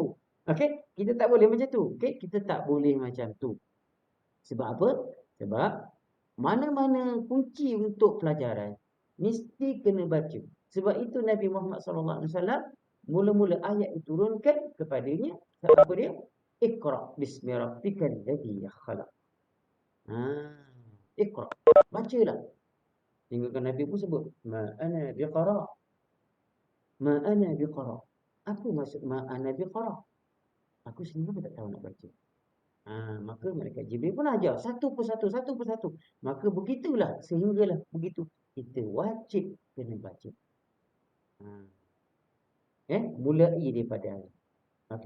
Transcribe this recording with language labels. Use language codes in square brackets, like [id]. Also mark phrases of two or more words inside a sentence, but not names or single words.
[ms] Okey, kita tak boleh macam tu. Okey, kita tak boleh macam tu. Sebab apa? Sebab mana-mana kunci untuk pelajaran mesti kena baca. Sebab itu Nabi Muhammad SAW mula-mula ayat diturunkan kepadanya. Apa dia? [ar] اقرأ باسم ربك الذي خلق. [ms] Iqra. Bacalah. Hingga kan Nabi pun sebut, [ar] ما أنا بقارئ. ما أنا بقارئ. [ms] Apa maksud [ar] ما أنا بقارئ? [ms] Aku sendiri pun tak tahu nak baca. Maka mereka Jibril pun ajar satu persatu. Maka begitulah, sehinggalah begitu kita wajib kena baca. Mulai daripada hari. Okey.